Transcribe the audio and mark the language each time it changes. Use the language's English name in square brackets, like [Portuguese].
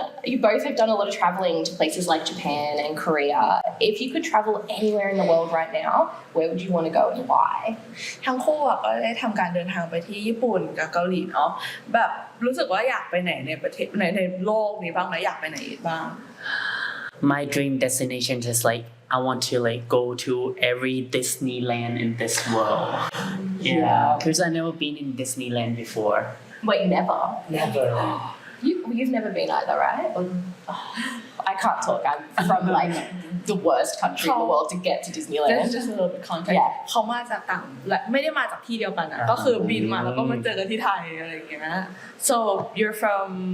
[English] You both have done a lot of traveling to places like Japan and Korea. If you could travel anywhere in the world right now, where would you want to go and why? [Thai] ทั้งคู่อะก็ได้ทำการเดินทางไปที่ญี่ปุ่นกับเกาหลีเนาะแบบรู้สึกว่าอยากไปไหนในประเทศในโลกนี้บ้างไหมอยากไปไหนอีกบ้าง [English] My dream destination is like I want to like go to every Disneyland in this world. Yeah, because I've never been in Disneyland before. Wait, never. Never. You've never been either, right? I can't talk. I'm from like the worst country in the world to get to That's Disneyland. just a little bit context Yeah. [Thai] เขามาจากต่างและไม่ได้มาจากที่เดียวกันนะก็คือบินมาแล้วก็มาเจอกันที่ไทยอะไรอย่างเงี้ย [English] So you're from